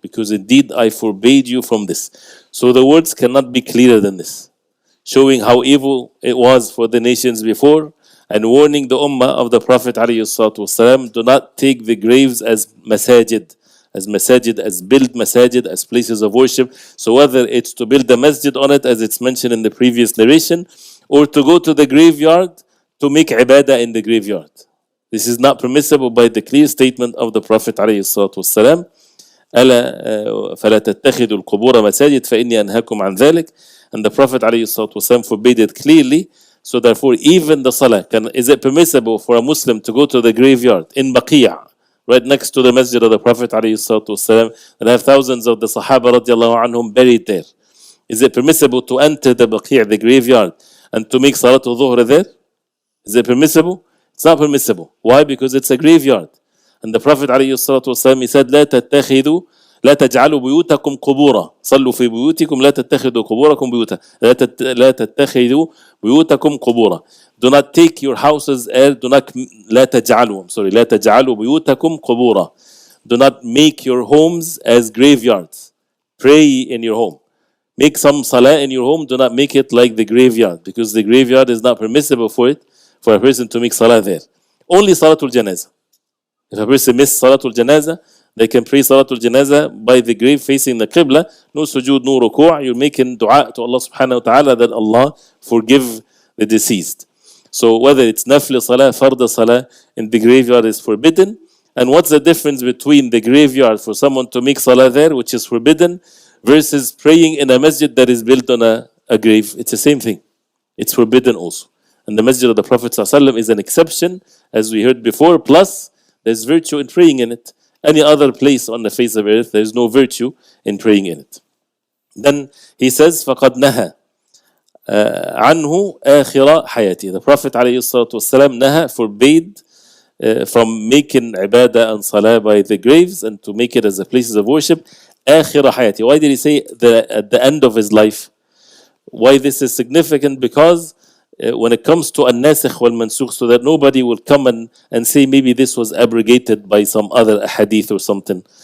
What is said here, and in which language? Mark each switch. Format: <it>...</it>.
<en>Because indeed I forbade you from this. So the words cannot be clearer than this, showing how evil it was for the nations before, and warning the ummah of the Prophet ﷺ, do not take the graves as masajid, as build masajid, as places of worship. So whether it's to build a masjid on it, as it's mentioned in the previous narration, or to go to the graveyard to make ibadah in the graveyard. This is not permissible by the clear statement of the Prophet ﷺ.</en> <ar>ألا فلا تتخذوا القبور مساجد فإني أنهاكم عن ذلك.</ar> <en>And the Prophet ﷺ forbade it clearly. So therefore, even the salah, is it permissible for a Muslim to go to the graveyard in Baqiyah, right next to the Masjid of the Prophet ﷺ, and have thousands of the Sahaba radiallahu anhum buried there? Is it permissible to enter the Baqiyah, the graveyard, and to make Salatul Dhuhr there? Is it permissible? It's not permissible. Why? Because it's a graveyard. And the Prophet ﷺ, he said,</en> <ar>لا تجعلوا بيوتكم قبورا صلوا في بيوتكم لا تتخذوا قبوركم بيوتا لا تتخذوا بيوتكم قبورا.</ar> <en>Do not take your houses</en> <ar>لا تجعلوا بيوتكم قبورا.</ar> <en>Do not make your homes as graveyards. Pray in your home. Make some salah in your home. Do not make it like the graveyard, because the graveyard is not permissible for a person to make salah there. Only Salatul Janazah. If a person misses Salatul Janazah, they can pray Salatul Janazah by the grave facing the Qibla. No sujood, no ruku'. You're making dua to Allah subhanahu wa ta'ala that Allah forgive the deceased. So whether it's nafli salah, farda salah in the graveyard is forbidden. And what's the difference between the graveyard for someone to make salah there, which is forbidden, versus praying in a masjid that is built on a grave? It's the same thing. It's forbidden also. And the Masjid of the Prophet ﷺ is an exception, as we heard before, plus there's virtue in praying in it. Any other place on the face of earth, there is no virtue in praying in it. Then he says,</en> <ar>فَقَدْ نَهَى عَنْهُ آخِرَ حَيَاتِهِ.</ar> <en>The Prophet ﷺ naha, forbade from making ibadah and salah by the graves and to make it as a places of worship.</en> <ar>آخِرَ حَيَاتِهِ.</ar> <en>Why did he say at the end of his life? Why this is significant? Because when it comes to an-nasikh wal-mansukh, so that nobody will come and say maybe this was abrogated by some other hadith or something.</en>